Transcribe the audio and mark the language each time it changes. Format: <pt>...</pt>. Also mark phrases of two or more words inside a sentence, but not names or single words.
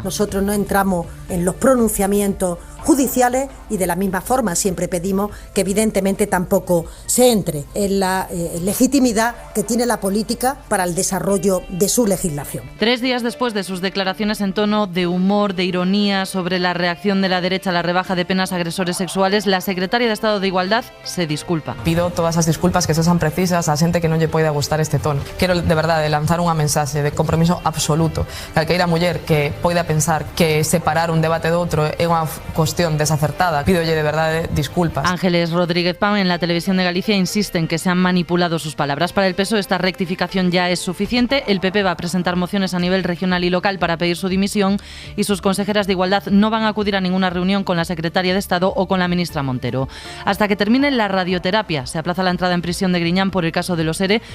<es>Nosotros no entramos en los pronunciamientos judiciales y de la misma forma siempre pedimos que evidentemente tampoco se entre en la legitimidad que tiene la política para el desarrollo de su legislación. 3 días después de sus declaraciones en tono de humor, de ironía sobre la reacción de la derecha a la rebaja de penas a agresores sexuales, la secretaria de Estado de Igualdad se disculpa.</es> <gl>Pido todas as disculpas que sean precisas a xente que non lle poida gustar este tono. Quero de verdade lanzar unha mensaxe de compromiso absoluto. Calqueira muller que poida pensar que separar un debate do outro é unha cuestión desacertada, pídolle de verdade disculpas.</gl> <es>Ángeles Rodríguez Pam en la Televisión de Galicia insiste en que se han manipulado sus palabras. Para el PSOE esta rectificación ya es suficiente. El PP va a presentar mociones a nivel regional y local para pedir su dimisión y sus consejeras de Igualdad no van a acudir a ninguna reunión con la secretaria de Estado o con la ministra Montero. Hasta que termine la radioterapia. Se aplaza la entrada en prisión de Griñán por el caso de los ERE.</es>